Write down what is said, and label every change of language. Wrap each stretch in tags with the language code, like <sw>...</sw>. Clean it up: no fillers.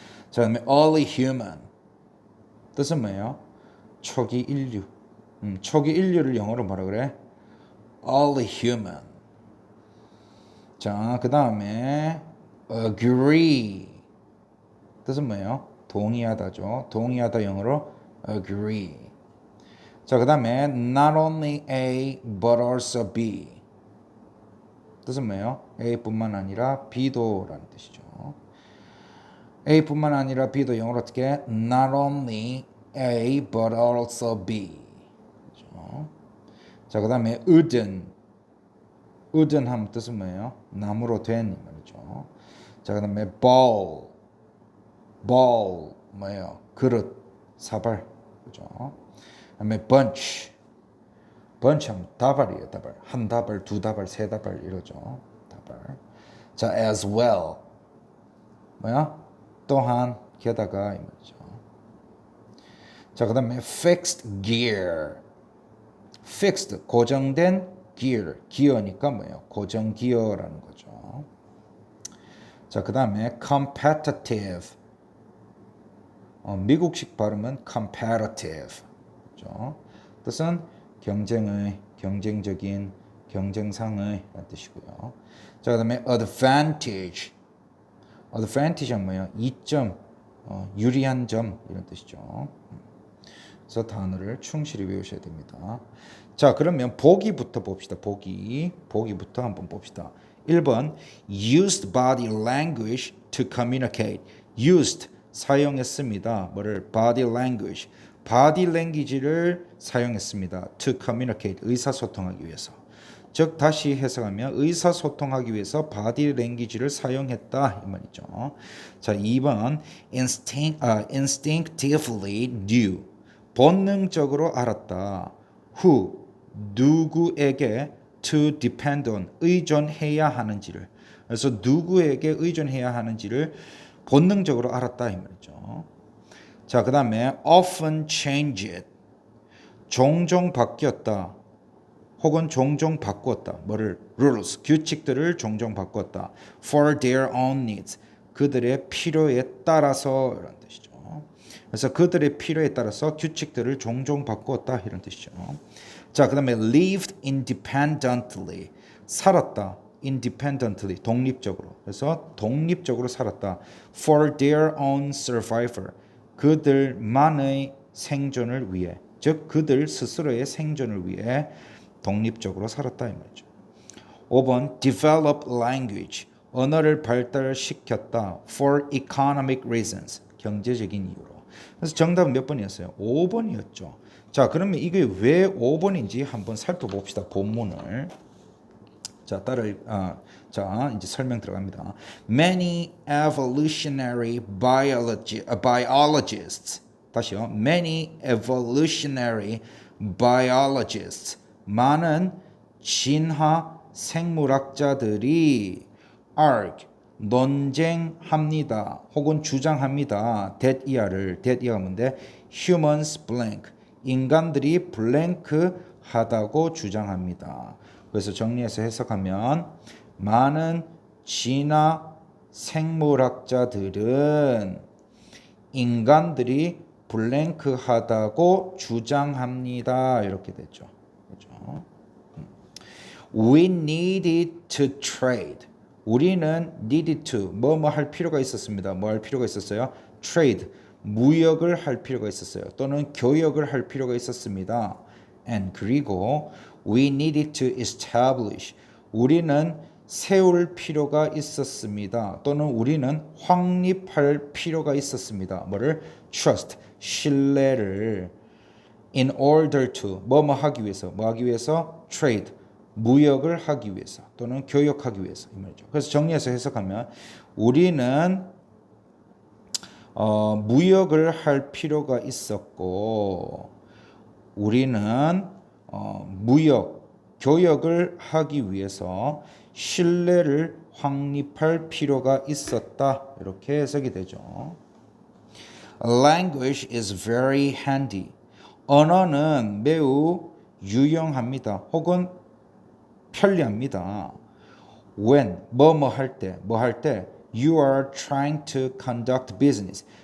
<ko>자, 그다음에 early human. 뜻은 뭐예요? 초기 인류. 초기 인류를 영어로 뭐라 그래? early human. 자, 그다음에 agree. 뜻은 뭐예요? 동의하다죠. 동의하다 영어로 agree.</ko> <en>자, 그다음에 not only A but also B.</en> <ko>뜻은 뭐예요? A뿐만 아니라 B도라는 뜻이죠. A뿐만 아니라 B도 영어로 어떻게?</ko> <en>Not only A but also B. 그렇죠?</en> <ko>자, 그다음에 wooden. wooden 하면 뜻은 뭐예요? 나무로 된 말이죠. 자, 그다음에 bowl. bowl 뭐예요? 그릇, 사발. 그죠? 그다음에 bunch. bunch 하면 다발이에요, 다발. 한 다발, 두 다발, 세 다발 이러죠. 다발. 자, as well. 뭐야? 또한 게다가 이 말이죠. 자, 그다음에 fixed gear.</ko> <en>fixed 고정된 gear.</en> <ko>기어니까 뭐예요? 고정 기어라는 거죠. 자, 그다음에 competitive. 미국식 발음은 competitive. 그죠? 뜻은 경쟁의, 경쟁적인, 경쟁상의 라는 뜻이고요. 자, 그다음에 advantage. advantage는 뭐예요? 이점, 유리한 점 이런 뜻이죠. 그래서 단어를 충실히 외우셔야 됩니다. 자, 그러면 보기부터 봅시다. 보기부터 한번 봅시다.</ko> <en>1번 used body language to communicate.</en> <ko>used 사용했습니다.</ko> <en>뭐를? body language.</en> <ko>body language를 사용했습니다. to communicate 의사소통하기 위해서. 즉 다시 해석하면 의사소통하기 위해서 body language를 사용했다 이 말이죠. 자, 2번 instinctively knew 본능적으로 알았다.</ko> <en>who</en> <ko>누구에게</ko> <en>to depend on</en> <ko>의존해야 하는지를. 그래서 누구에게 의존해야 하는지를 본능적으로 알았다 이 말이죠. 자, 그다음에 often changed 종종 바뀌었다. 혹은 종종 바꾸었다. 뭐를? rules, 규칙들을 종종 바꾸었다. for their own needs, 그들의 필요에 따라서 이런 뜻이죠. 그래서 그들의 필요에 따라서 규칙들을 종종 바꾸었다 이런 뜻이죠. 자, 그다음에 lived independently, 살았다. independently, 독립적으로. 그래서 독립적으로 살았다. for their own survival, 그들만의 생존을 위해, 즉 그들 스스로의 생존을 위해 독립적으로 살았다 이 말이죠. 5번 develop language, 언어를 발달시켰다.</ko> <en>for economic reasons,</en> <ko>경제적인 이유로. 그래서 정답은 몇 번이었어요? 5번이었죠. 자, 그러면 이게 왜 5번인지 한번 살펴봅시다. 본문을. 자, 자, 이제 설명 들어갑니다.</ko> <en>Many evolutionary biologists.</en> <ko>다시요.</ko> <en>Many evolutionary biologists.</en> <ko>많은 진화 생물학자들이 argue, 논쟁합니다. 혹은 주장합니다. that 이하가 뭔데? humans blank, 인간들이 블랭크 하다고 주장합니다. 그래서 정리해서 해석하면 많은 진화 생물학자들은 인간들이 블랭크하다고 주장합니다. 이렇게 됐죠. 그렇죠?</ko> <en>We needed to trade.</en> <ko>우리는 needed to 뭐 할 필요가 있었습니다. 뭐 할 필요가 있었어요? trade 무역을 할 필요가 있었어요. 또는 교역을 할 필요가 있었습니다.</ko> <en>And 그리고 we needed to establish.</en> <ko>우리는 세울 필요가 있었습니다. 또는 우리는 확립할 필요가 있었습니다. 뭐를? trust, 신뢰를 in order to 뭐 하기 위해서 뭐 하기 위해서 trade 무역을 하기 위해서 또는 교역하기 위해서 이 말이죠. 그래서 정리해서 해석하면 우리는 무역을 할 필요가 있었고 우리는 무역 교역을 하기 위해서 신뢰를 확립할 필요가 있었다. 이렇게 해석이 되죠.</ko> <en>Language is very handy.</en> <ko>언어는 매우 유용합니다. 혹은 편리합니다.</ko> <en>When</en> <ko>뭐 할 때</ko> <en>you are trying to conduct business.</en>